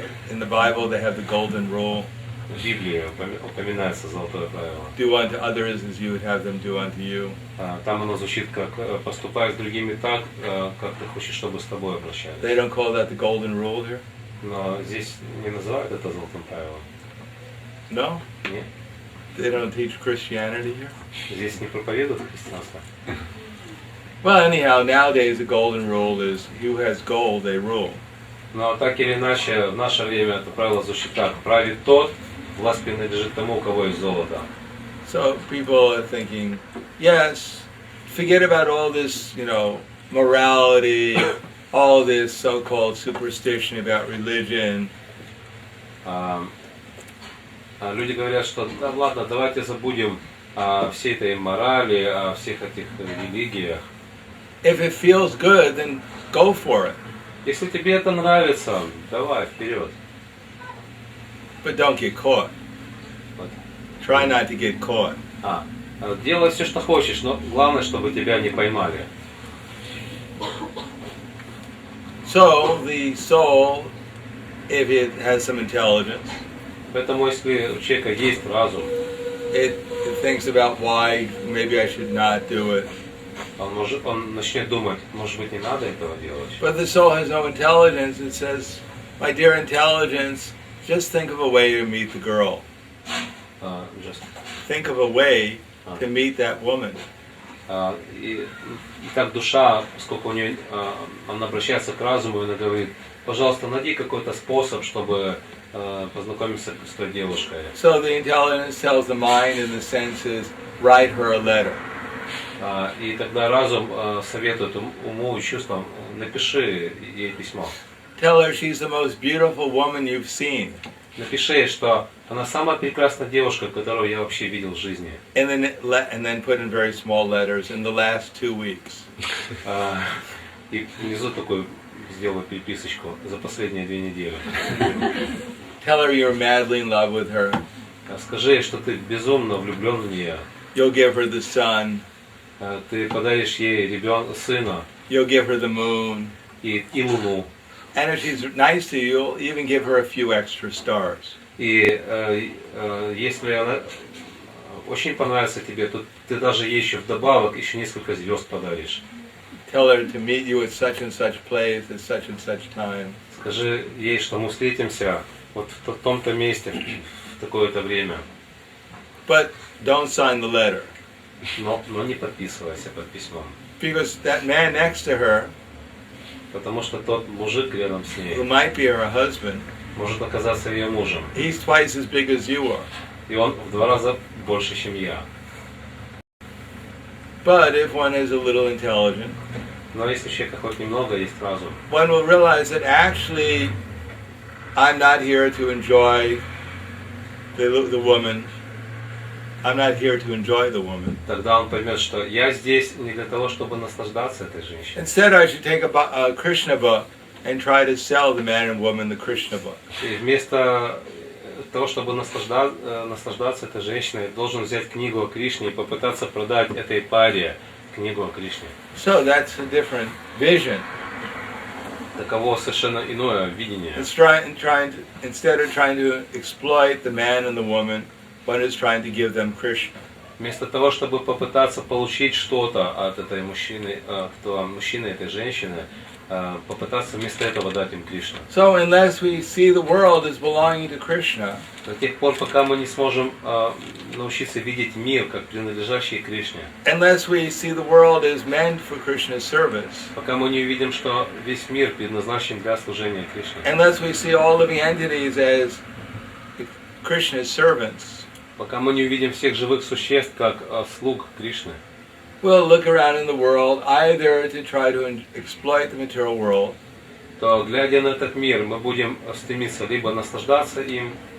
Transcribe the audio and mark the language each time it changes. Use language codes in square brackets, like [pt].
[en] In the Bible they have the golden rule. [ru] В Библии упоминается золотое правило. [en] Do unto others as you would have them do unto you. [ru] Там оно звучит как «поступай с другими так, как ты хочешь, чтобы с тобой обращались». [en] They don't call that the golden rule here? [ru] Но здесь не называют это золотым правилом. [en] No? [ru] Нет? [en] They don't teach Christianity here? [ru] Здесь не проповедуют христианство. [en] Well, anyhow, nowadays the golden rule is who has gold, they rule. [ru] Но так или иначе, в наше время это правило звучит так: правит тот, власть принадлежит тому, у кого есть золото. [en] So people are thinking, yes, forget about all this, morality, all this so-called superstition about religion. [ru] Люди говорят, что да ладно, давайте забудем о всей этой морали, о всех этих религиях. [en] If it feels good, then go for it. [ru] Если тебе это нравится, давай, вперед. [en] But don't get caught. [ru] Вот. [en] Try not to get caught. [ru] Делай все, что хочешь, но главное, чтобы тебя не поймали. [en] So the soul, if it has some intelligence, [ru] Поэтому, если у человека есть разум, [en] it thinks about why maybe I should not do it. [ru] он начнет думать, может быть, не надо этого делать. [en] But the soul has no intelligence. It says, my dear intelligence, just think of a way to meet the girl. Think of a way to meet that woman. [ru] И так душа, поскольку у нее, она обращается к разуму, и она говорит, пожалуйста, найди какой-то способ, чтобы познакомиться с той девушкой. [en] So the intelligence tells the mind and the senses, write her a letter. [ru] И тогда разум советует уму и чувствам, напиши ей письмо. [en] Tell her she's the most beautiful woman you've seen. [ru] Напиши ей, что она самая прекрасная девушка, которую я вообще видел в жизни. [en] And then put in very small letters, in the last 2 weeks. [ru] И внизу такой сделаю переписочку за последние 2 недели. [en] Tell her you're madly in love with her. [ru] Скажи ей, что ты безумно влюблен в нее. [en] You'll give her the sun. [ru] Ты подаришь ей сына. [en] You'll give her the moon. [ru] И луну. [en] And if she's nice to you, you'll even give her a few extra stars. [ru] И если она очень понравится тебе, то ты даже ей еще вдобавок еще несколько звезд подаришь. [en] Tell her to meet you at such and such place at such and such time. [ru] Скажи ей, что мы встретимся вот в том-то месте в такое-то время. [en] But don't sign the letter. [ru] Но не подписывайся под письмом. [en] Because that man next to her, [ru] Потому что тот мужик рядом с ней [en] who might be her husband, [ru] может оказаться ее мужем. [en] he's twice as big as you are. [ru] И он в 2 раза больше, чем я. [en] But if one is a little intelligent, [ru] Но если у человека хоть немного есть разум, [en] one will realize that actually I'm not here to enjoy the woman. I'm not here to enjoy the woman. [ru] тогда он поймет, что я здесь не для того, чтобы наслаждаться этой женщиной. [en] Instead, I should take a Krishna book and try to sell the man and woman the Krishna book. [ru] И вместо того, чтобы наслаждаться этой женщиной, должен взять книгу о Кришне и попытаться продать этой паре книгу о Кришне. [en] So that's a different vision. [ru] Таково совершенно иное видение. [en] Instead of trying to exploit the man and the woman, one is trying to give them Krishna. [ru] Вместо того, чтобы попытаться получить что-то от этой мужчины, этой женщины, попытаться вместо этого дать им Кришну. [en] So unless we see the world as belonging to Krishna, [ru] До тех пор, пока мы не сможем научиться видеть мир как принадлежащий Кришне, [en] unless we see the world as meant for Krishna's service, [ru] пока мы не увидим, что весь мир предназначен для служения Кришне, [en] unless we see all living entities as Krishna's servants, [ru] пока мы не увидим всех живых существ как слуг Кришны, [en] we'll look around in the world either to try to exploit the material world, [ru] то, глядя на этот мир, мы будем стремиться либо наслаждаться им,